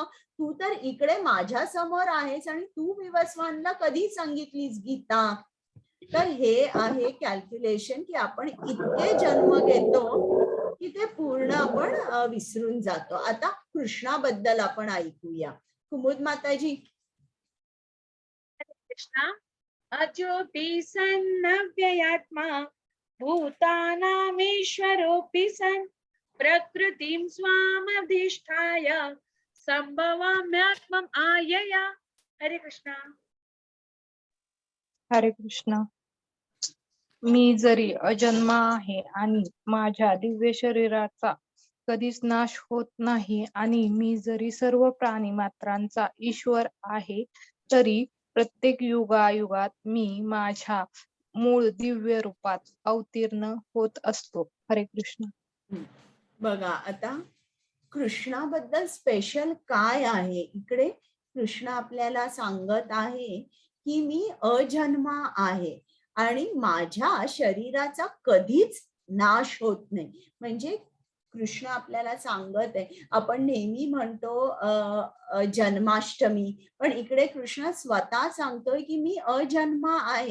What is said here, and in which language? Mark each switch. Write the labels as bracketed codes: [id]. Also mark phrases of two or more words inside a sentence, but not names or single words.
[mr] तू तर इकडे माझ्या समोर आहेस आणि तू विवस्वानला कधी सांगितलीस गीता? तर हे आहे कॅल्क्युलेशन की आपण इतके जन्म घेतो की ते पूर्ण आपण विसरून जातो. आता कृष्णाबद्दल आपण ऐकूया. कुमुद माताजी. कृष्णा. [sa] अज्योति सन्नव्ययात्मा भूतानामीश्वरोऽपि सन् प्रकृतिं स्वामधिष्ठाय संभवाम्यात्मम् आयया. [mr] हरे कृष्णा. हरे कृष्ण. मी जरी अजन्मा आहे आणि माझ्या दिव्य शरीराचा कधीच नाश होत नाही आणि मी जरी सर्व प्राणी मात्रांचा ईश्वर आहे तरी प्रत्येक युगायुगात मी माझ्या मूळ दिव्य रूपात अवतीर्ण होत असतो. हरे कृष्ण. बघा आता कृष्णाबद्दल स्पेशल काय आहे? इकडे कृष्ण आपल्याला सांगत आहे की मी अजन्मा आहे आणि माझ्या शरीराचा कधीच नाश होत नाही. म्हणजे कृष्ण आपल्याला सांगत आहे. आपण नेहमी म्हणतो जन्माष्टमी, पण इकडे कृष्ण स्वतः सांगतोय की मी अजन्मा आहे.